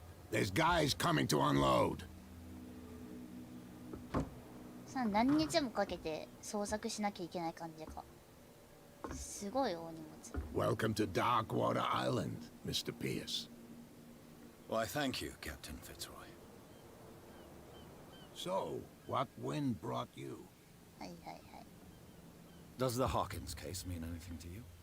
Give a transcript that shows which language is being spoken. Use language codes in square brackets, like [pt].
[en] There's guys coming to unload. [ja] さあ何日もかけて捜索しなきゃいけない感じか。すごい大荷物。 [en] Welcome to Darkwater Island, Mr. Pierce. Why, thank you, Captain Fitzroy. So, what wind brought you? [ja] はいはいはい。 [en] Does the Hawkins case mean anything to you?